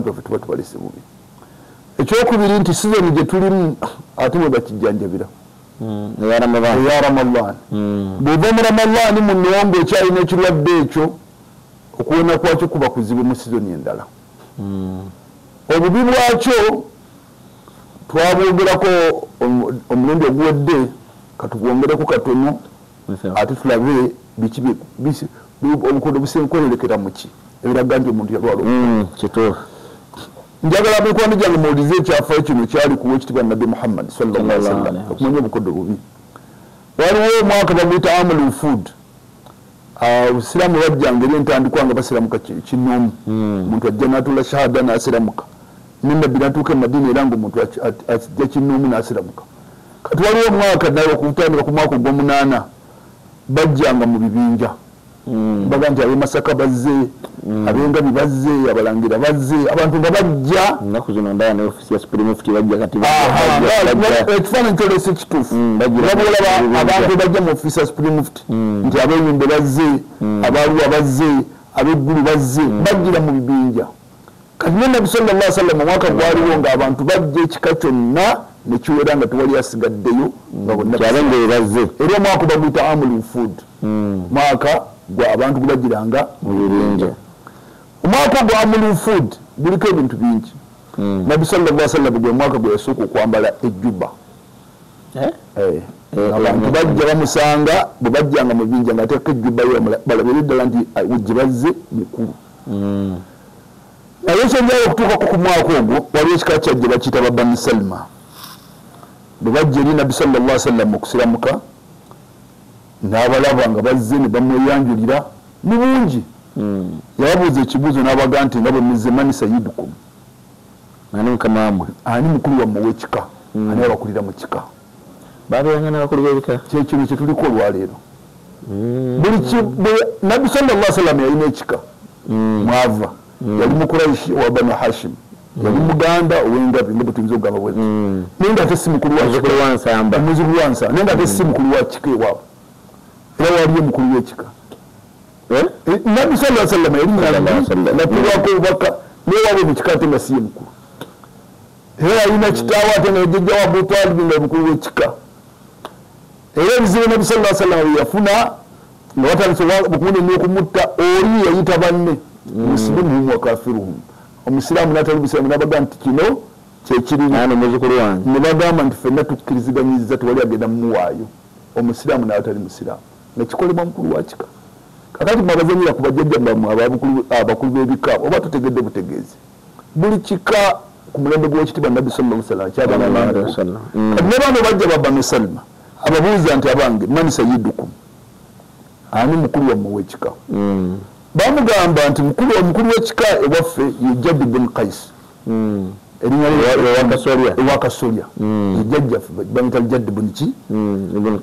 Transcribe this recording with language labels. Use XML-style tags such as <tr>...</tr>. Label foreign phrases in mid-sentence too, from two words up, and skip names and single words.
<lg>baffe tuba tubalese bubi ekyokubiri nti sizoni gye tulimu ate bwe bakijjanjabira eya Ramadhan bw'ova mu Ramadhan muno ng'okyalina ekirwadde ekyo okuwona kwakyo kuba kuzibu mu sizoni endala obubi bwakyo twabwogerako omulundi oguwedde katubwongereko katono ate tulabe biki obukodo busenkolerekera muki ebiraga nti omuntu yalwala kituufu njagala mikwano gyange muwulize ekyafaayo kino kyali kuwa ekitibwa Nabbi Muhammad</lg> <ar>صلى الله عليه وسلم</ar> <lg>okumanya obukodo bubi waliwo omwaka baguyita</lg> <ar>عام الوفود</ar> <lg>obusiraamu bajjanga eri entandikwa nga basiramuka kinoomu omuntu ajja n'atuula shahada n'asiramuka ne nabbi n'atuuka e Madina era ng'omuntu ajja kinoomu n'asiramuka kati waliwo omwaka naye okutandika ku mwaka ogw'omunaana bajjanga mu bibinja baga nti ab'e Masaka bazze ab'Engabi bazze abalangira bazze abantu nga bajja ennaku zino ndaba ne ofisi ya Supreme Mufti bajja kati ekifaananyi kyolese ekituufu babolaba abantu bajja mu ofisi ya Supreme Mufti nti ab'Enyimbe bazze abaaluwa bazze ab'Eggulu bazze bajjira mu bibinja kati Nabbi</lg> <ar>صلى الله عليه وسلم</ar> <lg>omwaka gwaliwo ng'abantu bajja ekika kyonna nekiwera nga tewali asigaddeyo nga bonna bazze era omwaka baguyita</lg> <ar>عام الوفود</ar> <lg>mwaka gwa abantu gubajjiranga mu bibinja omwaka gwa</lg> <ar>عام الوفود</ar> <lg>guliko ebintu bingi Nabbi</lg> <ar>صلى الله عليه وسلم</ar> <lg>gwe mwaka gwe yasooka okwambala ejjuba abantu bajja bamusanga bwe bajjanga mu bibinja nga ateeka ejjuba yo balabire ddala nti gye bazze mukulu naye ekyojjala okutuukako ku mwaka ogwo waliwo ekika kyajje bakiyita ba Bani Salma bwe bajja eri Nabbi</lg> <ar>صلى الله عليه وسلم</ar> <lg>okusiramuka n'abalaba nga bazze ne bamweyanjulira mu bungi yababuuza ekibuuzo n'abaga nti nga bwe muzze</lg> <ar>من سيدكم</ar> <lg>ani mukama wammwe ani mukulu wammwe w'ekika ani abakulira mu kika babeeranga n'abakulu b'ebika kyekino kye tuliko olwaleero Nabbi</lg> <ar>صلى الله عليه وسلم</ar> <lg>yalina ekika mwava yali mukuraishi wa Banu Hashim yali muganda ow'Engabi nga bwe tuyinza okugamba bwe naye nga ate si mukulu wa kika omuzukulu wa Nsamba naye nga ate si mukulu wa kika ewaabwe era waliyo mukulu w'ekika Nabbi</lg> <ar>صلى الله عليه وسلم</ar> <lg>yali natulwako obubaka newaabwe mu kika ate nga siye mukulu era alina kitaawe ate nga jjajja wa Abu Talib nga mukulu w'ekika era ebizibu Nabbi</lg> <ar>صلى الله عليه وسلم</ar> <lg>yafuna nga batandise bukunenya okumutta oli yayita banne</lg> <ar>مسلمهم وكافرهم</ar> <lg>omusiraamu n'atali musiraamu n'abaga nti kino kyekirina muzukulu wange ne bagamba nti ffenna tukkiriziganyiriza tewali agenda mumuwaayo omusiraamu n'atali musiraamu nga kikolebwa mukulu wa kika kakati mwabazanyira ku bajjajja bammwe abakulu b'ebika oba tutegedde butegeezi buli kika ku mulembe gw'ekitiibwa Nabbi</lg> <ar>صلى الله عليه وسلم</ar> <lg>kyagamba kati ne bano bajja ba Banu Salma ababuuza nti abange</lg> <ar>من سيدكم</ar> <lg>ani mukulu wammwe w'ekika bamugamba nti omukulu w'ekika ewaffe ye Jadd bin Qais erinnya ewakasolya ye jjajjaffe bamuyita Jadd bin</lg>